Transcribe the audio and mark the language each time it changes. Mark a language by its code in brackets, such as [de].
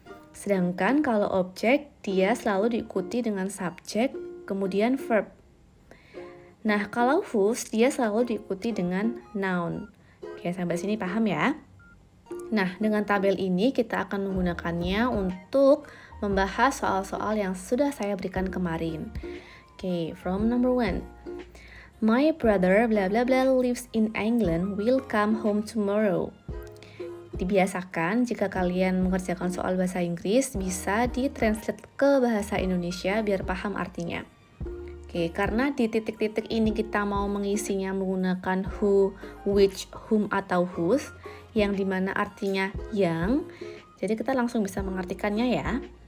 [id] Sedangkan kalau objek, dia selalu diikuti dengan subjek, kemudian verb. Nah, kalau whose, dia selalu diikuti dengan noun. Oke, sampai sini paham ya? Nah, dengan tabel ini kita akan menggunakannya untuk membahas soal-soal yang sudah saya berikan kemarin. [en] Oke, from number 1. My brother blah blah blah lives in England, will come home tomorrow. [id] Dibiasakan jika kalian mengerjakan soal bahasa Inggris bisa ditranslate ke bahasa Indonesia biar paham artinya. Oke, karena di titik-titik ini kita mau mengisinya menggunakan who, which, whom, atau whose, yang dimana artinya yang, jadi kita langsung bisa mengartikannya ya.